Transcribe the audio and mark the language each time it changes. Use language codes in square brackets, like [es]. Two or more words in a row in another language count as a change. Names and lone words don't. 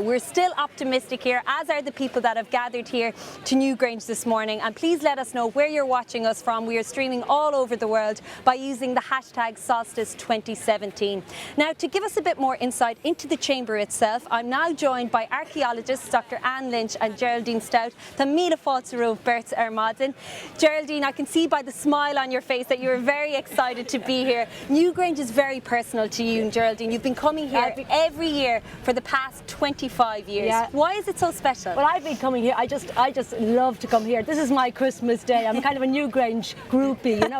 [en] We're still optimistic here, as are the people that have gathered here to Newgrange this morning. And please let us know where you're watching us from. We are streaming all over the world by using the hashtag Solstice 2017. Now, to give us a bit more insight into the chamber itself, I'm now joined by archaeologists Dr. Anne Lynch and Geraldine Stout. [ga] Tá míle fáilte raibh Bert Armadin. [en] Geraldine, I can see by the smile on your face that you're very excited to be here. Newgrange is very personal to you, Geraldine. You've been coming here every year for the past 25 years. Yeah. Why is it so special? Well, I've been coming here. I just love to come here. This is my Christmas day. I'm kind of a Newgrange groupie, you know.